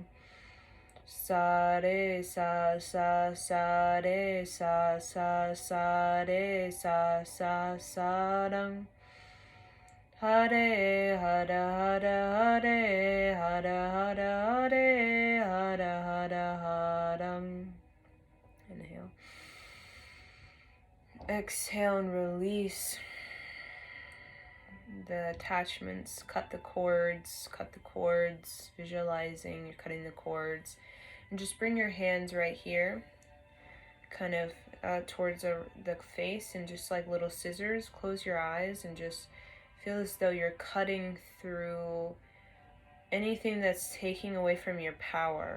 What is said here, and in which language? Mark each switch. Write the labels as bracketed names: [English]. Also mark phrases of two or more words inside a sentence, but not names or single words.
[English] Sa re sa sa sa re sa sa sa re sa sa sa ram. Hare hara hara hare hara hara hare hara hara haram. Inhale. Exhale and release the attachments. Cut the cords, visualizing you're cutting the cords. And just bring your hands right here, kind of towards the face, and just like little scissors, close your eyes and just feel as though you're cutting through anything that's taking away from your power.